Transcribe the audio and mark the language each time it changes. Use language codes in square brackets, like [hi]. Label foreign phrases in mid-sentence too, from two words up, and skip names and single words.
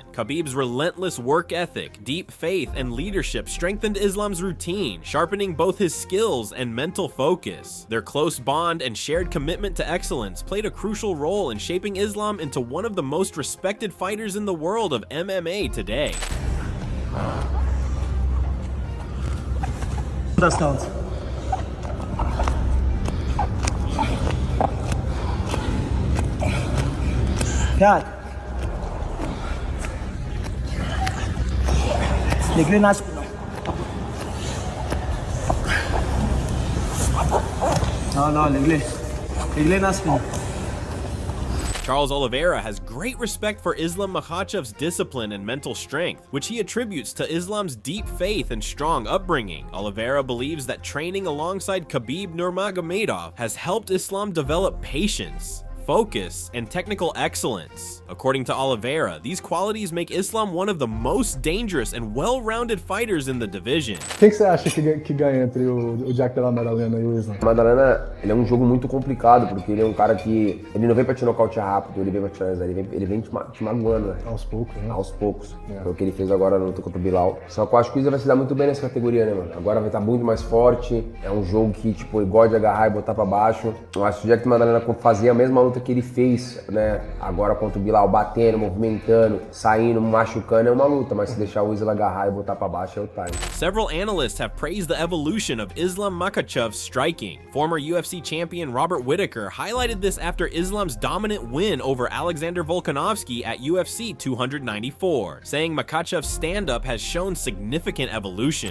[en] Khabib's relentless work ethic, deep faith, and leadership strengthened Islam's routine, sharpening both his skills and mental focus. Their close bond and shared commitment to excellence played a crucial role in shaping Islam into one of the most respected fighters in the world of MMA today. [ru] Pjat. Легли на спину. Но, легли на спину. [en] Charles Oliveira has great respect for Islam Makhachev's discipline and mental strength, which he attributes to Islam's deep faith and strong upbringing. Oliveira believes that training alongside Khabib Nurmagomedov has helped Islam develop patience, focus, and technical excellence. According to Oliveira, these qualities make Islam one of the most dangerous and well-rounded fighters in the division. [pt] O que você acha que ganha entre o Jack Della Maddalena e o Islam? Maddalena, ele é um jogo muito complicado, porque ele é um cara que ele não vem pra te nocautear rápido, ele vem pra te finalizar, ele vem te magoando, né? Aos poucos, né? Aos poucos. Foi o que ele fez agora na luta contra o Bilal. Só que eu acho que o Islam vai se dar muito bem nessa categoria, né, mano? Agora vai estar muito mais forte, é um jogo que, tipo, ele gosta de agarrar e botar pra baixo. Eu acho que o Jack Maddalena fazia a mesma luta que ele fez, né, agora contra o Bilal, batendo, movimentando, saindo, machucando, é uma luta, mas se deixar o Islam agarrar e botar pra baixo é o time. [en] Several analysts have praised the evolution of Islam Makhachev's striking. Former UFC champion Robert Whittaker highlighted this after Islam's dominant win over Alexander Volkanovski at UFC 294, saying Makhachev's stand-up has shown significant evolution.